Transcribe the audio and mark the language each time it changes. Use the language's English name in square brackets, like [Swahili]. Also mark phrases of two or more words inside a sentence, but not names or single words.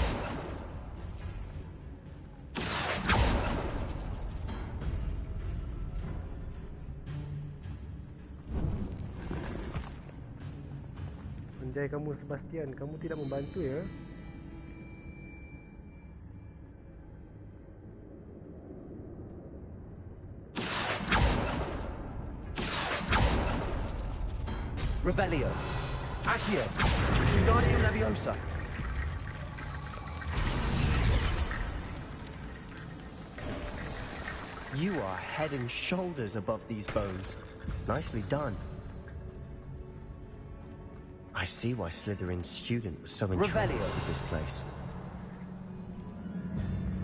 [Indonesian] Anjay kamu Sebastian, kamu tidak membantu ya. Revelio. Accio. Wingardium Leviosa. [English] You are head and shoulders above these bones. Nicely done. I see why Slytherin's student was so entranced with this place.